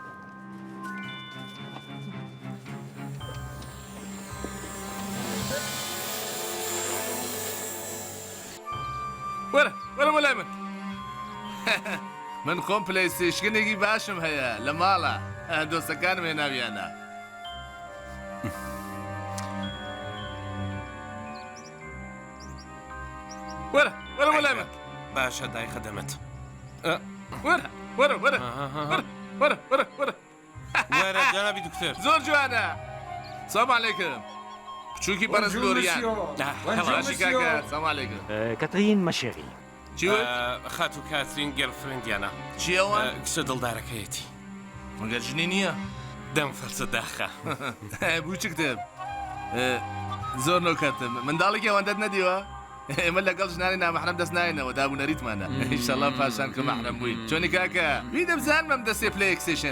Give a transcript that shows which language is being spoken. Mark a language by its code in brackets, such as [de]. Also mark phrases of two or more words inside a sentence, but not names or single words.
[ckb] ولا ملامن من خۆم پلەیستێشنێکی باشم هەیە لە ماڵە دۆستەکانم هێناویانە وەرە ملامن باشە دای خەدەمەت وەرە وەرە جەنابی دکتۆر زۆر جوانە [ar] سلام عەلەیکم [ckb] بچووکی بەرز لۆریان باشی کاکە [ar] سلام عەلەیکم [fr] Catherine, ma chérie. [ckb] چی وت؟ خات و کاترین گەرفرێندیانە چی ئەوە؟ کچە دڵدارەکەیەتی مەگەر ژنی نییە؟ دەم فەرچە داخە بوو چ کتێب زۆر نۆکەتم منداڵێکی ئەوەندەت نەدیوە؟ ئێمە لەگەڵ ژنانی نامەحرەم دەست ناینەوە دابوونەریتمانە ئینشەڵڵا پاشان کە مەحرەم بووین چۆنی کاکە بیدە بزانمەم دەستێ پلەیەکسێشێنە